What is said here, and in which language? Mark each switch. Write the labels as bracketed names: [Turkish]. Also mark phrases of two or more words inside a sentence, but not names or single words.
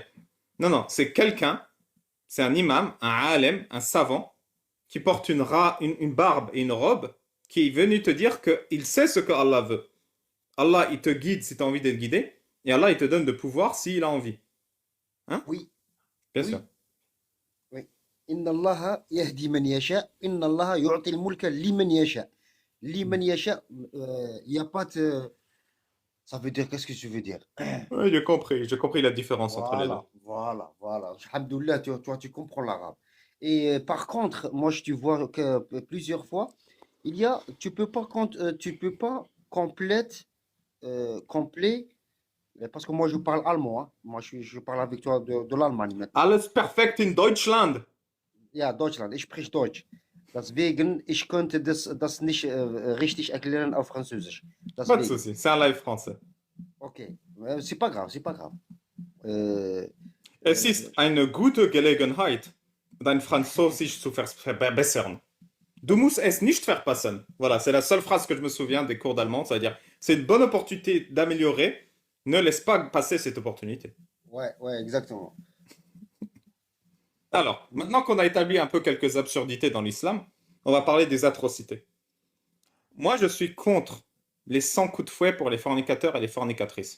[French] Non, non, c'est quelqu'un, c'est un imam, un alem, un savant, qui porte une barbe et une robe, qui est venu te dire qu'il sait ce que Allah veut. Allah, il te guide si tu as envie d'être guidé, et Allah, il te donne de pouvoir s'il a envie. Hein? Oui, Bien sûr. oui, oui. [Arabic] إن الله يهدي من يشاء. إن الله يؤتي الملك لمن يشاء. لمن يشاء, [French] il n'y a pas de. Ça veut dire, qu'est-ce que tu veux dire? Oui, j'ai compris la différence entre les deux. Voilà, voilà. Alhamdoulilah, toi, tu comprends l'arabe. Et par contre, moi, je te vois que plusieurs fois, tu peux pas complet, parce que moi, je parle allemand, hein. Moi, je parle avec toi de l'Allemagne maintenant. [German] Alles perfekt in Deutschland. Ja, Deutschland, ich spreche Deutsch. Deswegen, ich könnte das nicht richtig erklären auf Französisch. [French] Pas de [German] Deswegen. [French] souci, c'est un live français. Ok. C'est pas grave, c'est pas grave. Euh, [German] Es ist eine gute Gelegenheit, dein Französisch zu verbessern. Du musst es nicht verpassen. [French] Voilà, c'est la seule phrase que je me souviens des cours d'allemand, c'est-à-dire c'est une bonne opportunité d'améliorer. Ne laisse pas passer cette opportunité. ouais, exactement. Alors, maintenant qu'on a établi un peu quelques absurdités dans l'islam, on va parler des atrocités. Moi, je suis contre les 100 coups de fouet pour les fornicateurs et les fornicatrices.